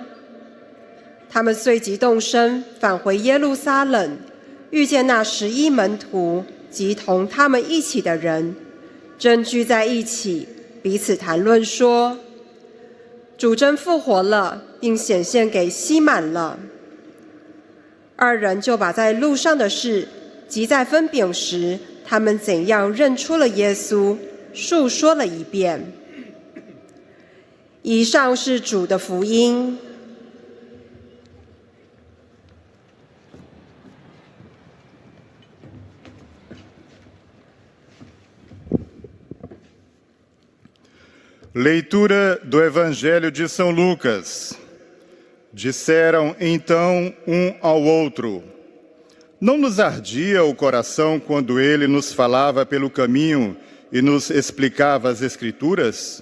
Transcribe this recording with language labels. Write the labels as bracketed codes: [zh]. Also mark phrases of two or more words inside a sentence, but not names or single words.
[zh] 他们随即动身返回耶路撒冷，遇见那11门徒及同他们一起的人，正聚在一起，彼此谈论说：主真复活了，并显现给西满了。二人就把在路上的事及在分饼时他们怎样认出了耶稣述说了一遍。以上是主的福音。 [pt] Leitura do Evangelho de São Lucas. Disseram então um ao outro: Não nos ardia o coração quando ele nos falava pelo caminho e nos explicava as Escrituras?